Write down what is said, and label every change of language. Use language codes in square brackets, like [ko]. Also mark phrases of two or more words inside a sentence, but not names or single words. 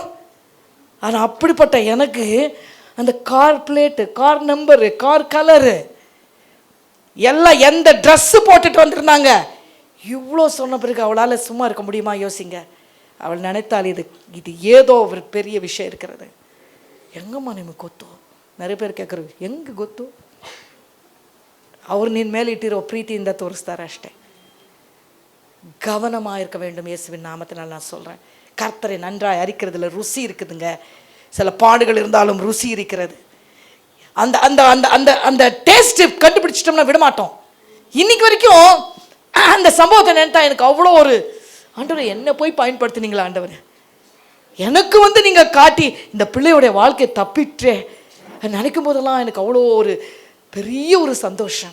[ta] ஆனால் அப்படிப்பட்ட எனக்கு அந்த கார் பிளேட்டு, கார் நம்பரு, கார் கலரு எல்லாம் எந்த ட்ரெஸ்ஸு போட்டுட்டு வந்திருந்தாங்க. இவ்வளோ சொன்ன பிறகு அவளால் சும்மா இருக்க முடியுமா? யோசிங்க. அவள் நினைத்தால் இது ஏதோ ஒரு பெரிய விஷயம் இருக்கிறது. [kn] எங்கம்மா ನಿಮಗೆ ಗೊತ್ತು? [ta] நிறைய பேர் [kn] ಕೇಳ್ಕರು, ಹೆಂಗೆ ಗೊತ್ತು? ಅವ್ರು ನಿನ್ನ ಮೇಲೆ ಇಟ್ಟಿರೋ ಪ್ರೀತಿಯಿಂದ ತೋರಿಸ್ತಾರೆ ಅಷ್ಟೇ. [ta] கவனமாக இருக்க வேண்டும். இயேசுவின் நாமத்தினால் நான் சொல்கிறேன். கர்த்தரை நன்றாய் அறிக்கிறதுல ருசி இருக்குதுங்க. சில பாடுகள் இருந்தாலும் ருசி இருக்கிறது. அந்த அந்த அந்த அந்த அந்த டேஸ்ட்டு கண்டுபிடிச்சிட்டோம்னா விடமாட்டோம். இன்னைக்கு வரைக்கும் அந்த சம்பவத்தை நினைத்தா எனக்கு அவ்வளோ ஒரு, ஆண்டவர் என்ன போய் பயன்படுத்தினீங்களா ஆண்டவர், எனக்கு நீங்கள் காட்டி இந்த பிள்ளையோடைய வாழ்க்கையை தப்பிற்றே நினைக்கும் போதெல்லாம் எனக்கு அவ்வளோ ஒரு பெரிய ஒரு சந்தோஷம்.